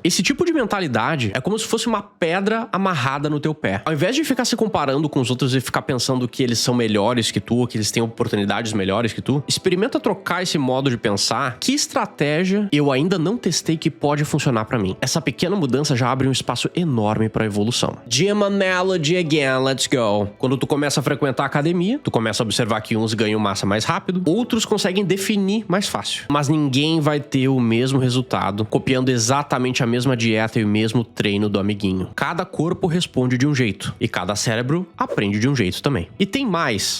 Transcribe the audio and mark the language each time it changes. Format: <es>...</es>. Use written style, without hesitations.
<pt>Esse tipo de mentalidade é como se fosse uma pedra amarrada no teu pé. Ao invés de ficar se comparando com os outros e ficar pensando que eles são melhores que tu, ou que eles têm oportunidades melhores que tu, experimenta trocar esse modo de pensar. Que estratégia eu ainda não testei que pode funcionar pra mim? Essa pequena mudança já abre um espaço enorme pra evolução.</pt> <en>Gym analogy again, let's go.</en> <pt>Quando tu começa a frequentar a academia, tu começa a observar que uns ganham massa mais rápido, outros conseguem definir mais fácil. Mas ninguém vai ter o mesmo resultado copiando exatamente a mesma dieta e o mesmo treino do amiguinho. Cada corpo responde de um jeito e cada cérebro aprende de um jeito também. E tem mais.</pt>